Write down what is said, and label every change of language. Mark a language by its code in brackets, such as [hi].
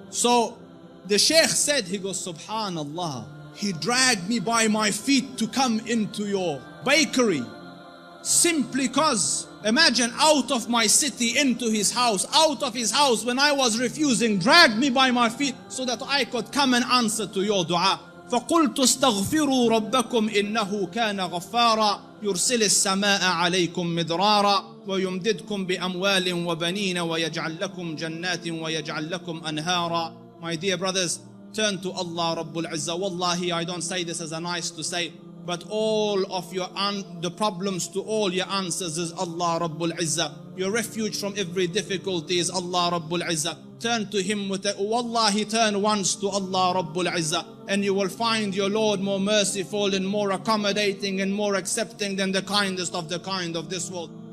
[en] So the Sheikh said, he goes, Subhanallah, he dragged me by my feet to come into your bakery, simply because, imagine, out of my city into his house, out of his house when I was refusing, dragged me by my feet so that I could come and answer to your dua. [ar] فقلت استغفروا ربكم إنه كان غفارا يرسل السماء عليكم مدرارا ويمددكم بأموال وبنين ويجعل لكم جنات ويجعل لكم أنهارا. [en] My dear brothers, turn to Allah Rabbul Izzah. Wallahi, I don't say this as a nice to say, but all of the problems to all your answers is Allah Rabbul Izzah. Your refuge from every difficulty is Allah Rabbul Izzah. Turn to Him with it. Wallahi, turn once to Allah Rabbul Izzah, and you will find your Lord more merciful and more accommodating and more accepting than the kindest of the kind of this world.